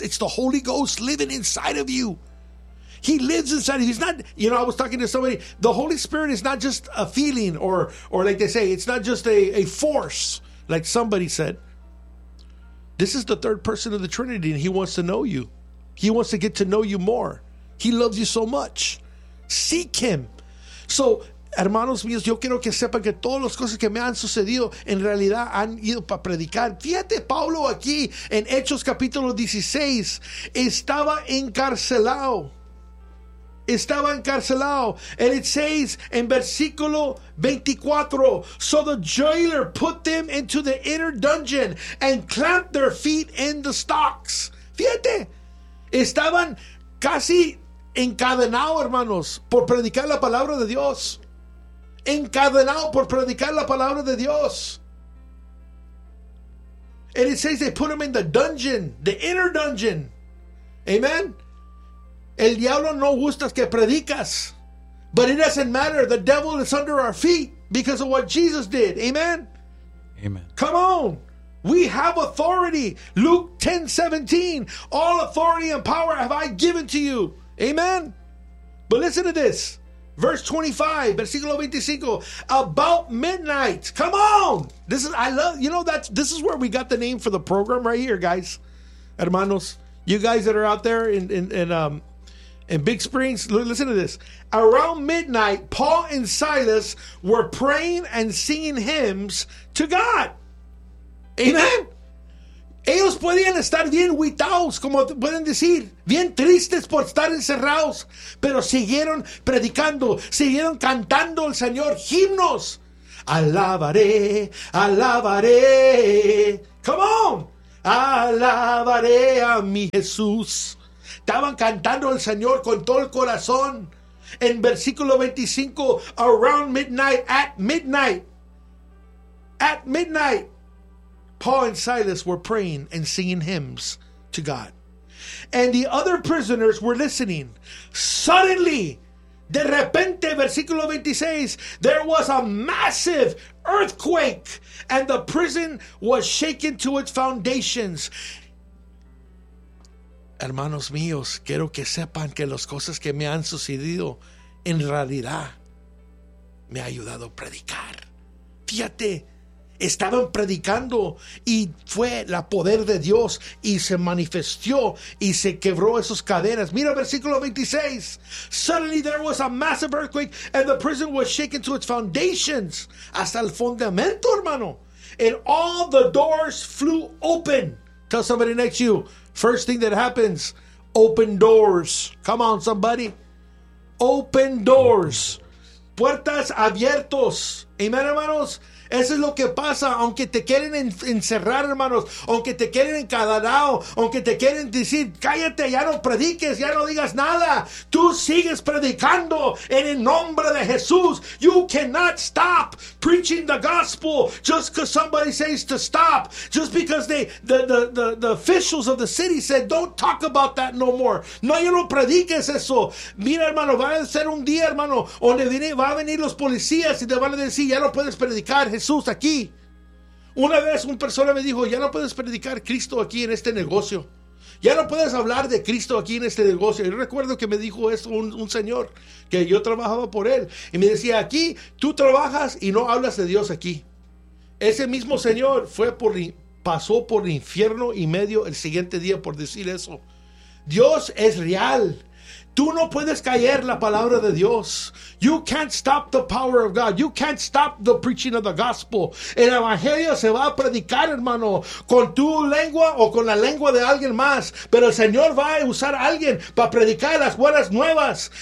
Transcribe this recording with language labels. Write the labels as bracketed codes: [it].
[en] It's the Holy Ghost living inside of you. He lives inside of you. He's not, you know, I was talking to somebody. The Holy Spirit is not just a feeling or like they say, it's not just a force, like somebody said. This is the third person of the Trinity, and he wants to know you. He wants to get to know you more. He loves you so much. Seek him. [es] So, hermanos míos, yo quiero que sepan que todas las cosas que me han sucedido en realidad han ido para predicar. Fíjate, Pablo aquí en Hechos capítulo 16 estaba encarcelado. Estaba encarcelado. [en] And it says in [es] versículo 24, [en] so the jailer put them into the inner dungeon and clamped their feet in the stocks. [es] Fíjate, estaban casi encadenados, hermanos, por predicar la palabra de Dios. Encadenados por predicar la palabra de Dios. [en] And it says they put them in the dungeon, the inner dungeon. Amen. [es] El diablo no gustas que predicas. [en] But it doesn't matter. The devil is under our feet because of what Jesus did. Amen? Amen. Come on. We have authority. Luke 10:17. All authority and power have I given to you. Amen? But listen to this. Verse 25, [es] versículo 25. [en] About midnight. Come on. This is, I love, you know, that's, this is where we got the name for the program right here, guys. Hermanos, you guys that are out there in Big Springs, listen to this. Around midnight, Paul and Silas were praying and singing hymns to God. Amen. [es] Ellos podían estar bien huitaos, como pueden decir, bien tristes por estar encerrados, pero siguieron predicando, siguieron cantando al Señor himnos. Alabaré, alabaré. [en] Come on. [es] Alabaré a mi Jesús. Estaban cantando al Señor con todo el corazón. En versículo 25, [en] around midnight, at midnight. At midnight, Paul and Silas were praying and singing hymns to God. And the other prisoners were listening. Suddenly, [es] de repente, versículo 26, [en] there was a massive earthquake and the prison was shaken to its foundations. [es] Hermanos míos, quiero que sepan que las cosas que me han sucedido en realidad me ha ayudado a predicar. Fíjate, estaban predicando y fue la poder de Dios y se manifestó y se quebró esas cadenas. Mira versículo 26. [en] Suddenly there was a massive earthquake and the prison was shaken to its foundations. [es] Hasta el fundamento, hermano. [en] And all the doors flew open. Tell somebody next to you. First thing that happens, open doors. Come on, somebody. Open doors. [es] Puertas abiertos. Amen, hermanos. Eso es lo que pasa, aunque te quieren encerrar, hermanos, aunque te quieren encadenado, aunque te quieren decir, cállate, ya no prediques, ya no digas nada. Tú sigues predicando en el nombre de Jesús. [en] You cannot stop preaching the gospel just because somebody says to stop. Just because the officials of the city said, don't talk about that no more. [es] No, ya no prediques eso. Mira, hermano, va a ser un día, hermano, donde va a venir los policías y te van a decir, ya no puedes predicar Jesús aquí. Una vez una persona me dijo, ya no puedes predicar Cristo aquí en este negocio, ya no puedes hablar de Cristo aquí en este negocio. Yo recuerdo que me dijo esto un señor que yo trabajaba por él y me decía, aquí tú trabajas y no hablas de Dios aquí. Ese mismo señor pasó por el infierno y medio el siguiente día por decir eso. Dios es real. Tú no puedes callar la palabra de Dios. [en] You can't stop the power of God. You can't stop the preaching of the gospel. [es] El evangelio se va a predicar, hermano, con tu lengua o con la lengua de alguien más. Pero el Señor va a usar a alguien para predicar las buenas nuevas.